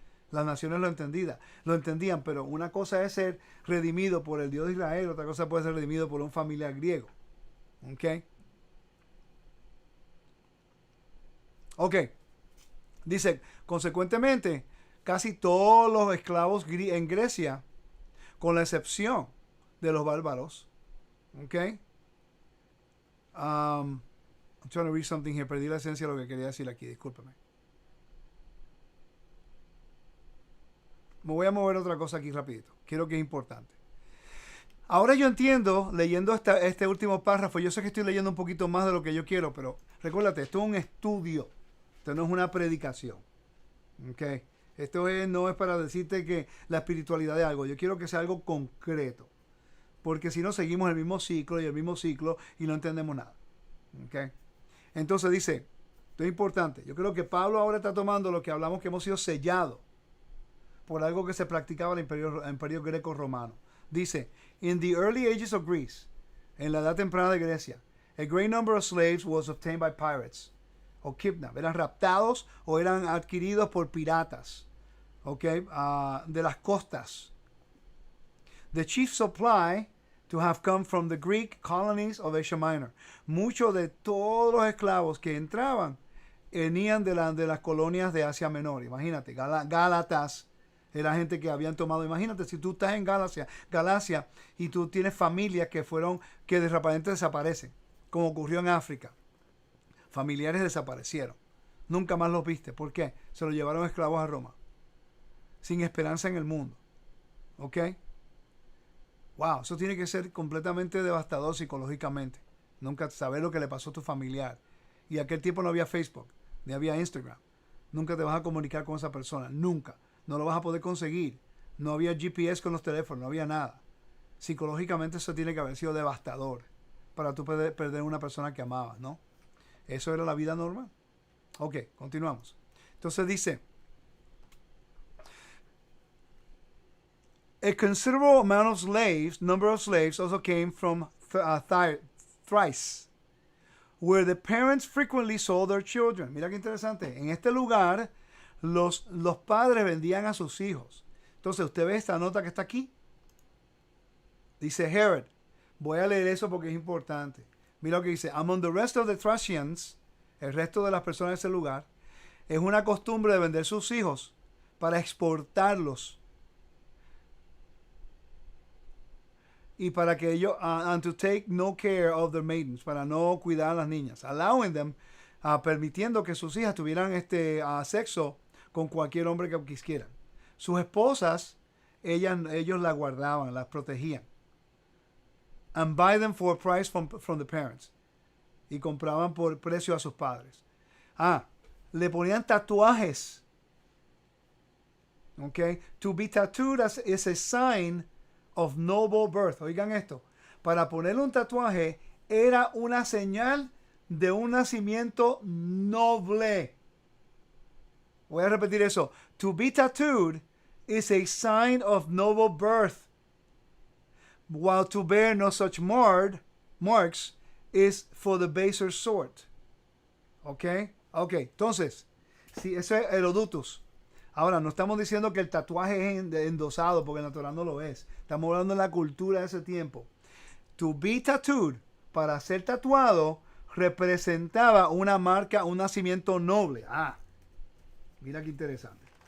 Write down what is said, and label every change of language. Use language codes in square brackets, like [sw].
[es] Las naciones lo entendían, pero una cosa es ser redimido por el Dios de Israel, otra cosa puede ser redimido por un familiar griego. ¿Ok? Ok. Dice, consecuentemente, casi todos los esclavos en Grecia, con la excepción de los bárbaros, ¿ok? [en] I'm trying to read something here. [es] Perdí la esencia de lo que quería decir aquí, discúlpeme. Me voy a mover otra cosa aquí rapidito. Quiero que es importante. Ahora yo entiendo, leyendo este último párrafo, yo sé que estoy leyendo un poquito más de lo que yo quiero, pero recuérdate, esto es un estudio. Esto no es una predicación. ¿Ok? Esto no es para decirte que la espiritualidad es algo. Yo quiero que sea algo concreto. Porque si no, seguimos el mismo ciclo y no entendemos nada. ¿Okay? Entonces dice, esto es importante, yo creo que Pablo ahora está tomando lo que hablamos que hemos sido sellados por algo que se practicaba en el imperio greco-romano. Dice, [en] in the early ages of Greece, [es] en la edad temprana de Grecia, [en] a great number of slaves was obtained by pirates, [es] o [en] kidnapped, [es] eran raptados o eran adquiridos por piratas, okay, de las costas. [en] The chief supply to have come from the Greek colonies of Asia Minor. [es] Muchos de todos los esclavos que entraban venían de las colonias de Asia Menor. Imagínate, Gálatas era gente que habían tomado. Imagínate, si tú estás en Galacia y tú tienes familias que de repente desaparecen, como ocurrió en África. Familiares desaparecieron. Nunca más los viste. ¿Por qué? Se los llevaron esclavos a Roma. Sin esperanza en el mundo. ¿Ok? Wow, eso tiene que ser completamente devastador psicológicamente. Nunca saber lo que le pasó a tu familiar. Y aquel tiempo no había Facebook, ni había Instagram. Nunca te vas a comunicar con esa persona. Nunca. No lo vas a poder conseguir. No había GPS con los teléfonos, no había nada. Psicológicamente eso tiene que haber sido devastador para tú perder una persona que amabas, ¿no? Eso era la vida normal. Ok, continuamos. Entonces dice, [en] a considerable amount of number of slaves also came from Thrace, where the parents frequently sold their children. [es] Mira qué interesante. En este lugar, los padres vendían a sus hijos. Entonces, usted ve esta nota que está aquí. Dice Herod. Voy a leer eso porque es importante. Mira lo que dice. [en] Among the rest of the Thracians, [es] el resto de las personas de ese lugar, es una costumbre de vender sus hijos para exportarlos. Y para que ellos, [en] and to take no care of their maidens, [es] para no cuidar a las niñas, [en] allowing them, [es] permitiendo que sus hijas tuvieran sexo con cualquier hombre que quisieran. Sus esposas, ellos las guardaban, las protegían. [en] And buy them for a price from the parents. [es] Y compraban por precio a sus padres. Le ponían tatuajes. Okay? [en] To be tattooed is a sign of noble birth. [es] Oigan esto. Para ponerle un tatuaje era una señal de un nacimiento noble. Voy a repetir eso. [en] To be tattooed is a sign of noble birth, while to bear no such marks is for the baser sort. [es] ¿Ok? Ok, entonces, si eso es Herodotus. Ahora, no estamos diciendo que el tatuaje es endosado, porque en la Torah no lo es. Estamos hablando de la cultura de ese tiempo. [en] To be tattooed, [es] para ser tatuado, representaba una marca, un nacimiento noble. Mira qué interesante.